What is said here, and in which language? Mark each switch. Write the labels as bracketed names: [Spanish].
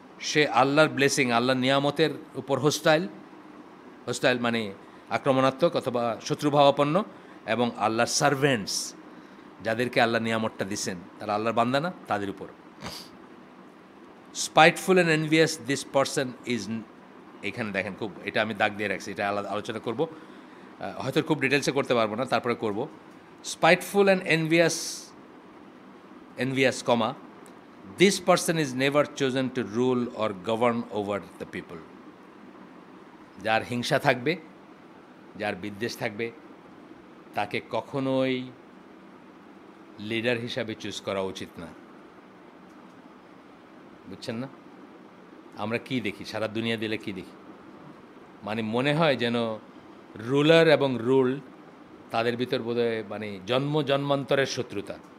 [Bangla] সে আল্লাহর ব্লেসিং, আল্লাহর নিয়ামতের উপর হোস্টাইল মানে আক্রমণাত্মক অথবা শত্রুভাবাপন্ন, এবং আল্লাহর সার্ভেন্টস, যাদেরকে আল্লাহ নিয়ামতটা দিচ্ছেন তারা আল্লাহর বান্দা না, তাদের উপর। [English] spiteful and envious this person is, [Bangla] এখানে দেখেন খুব, এটা আমি দাগ দিয়ে রাখছি, এটা আলাদা আলোচনা করব, হয়তো খুব ডিটেলসে করতে পারবো না, তারপরে করব। [English] Spiteful and envious, comma, this person is never chosen to rule or govern over the people. [Bangla] যার হিংসা থাকবে, যার বিদ্বেষ থাকবে, তাকে কখনোই লিডার হিসাবে চুজ করা উচিত না, বুঝছেন না? আমরা কি দেখি সারা দুনিয়া দিলে, কি দেখি, মানে মনে হয় যেন রুলার এবং রুল তাদের ভিতর বোধহয় মানে জন্মান্তরের শত্রুতা।